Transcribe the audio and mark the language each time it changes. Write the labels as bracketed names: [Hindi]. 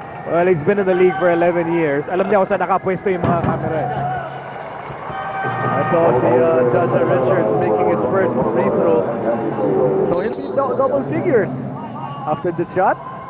[English] Well, he's been in the league for 11 years. [Filipino] Alam niya kung saan nakapwesto yung mga camera. Ito si [English] Jaja Richards making his first free throw. So he'll be double figures after this shot.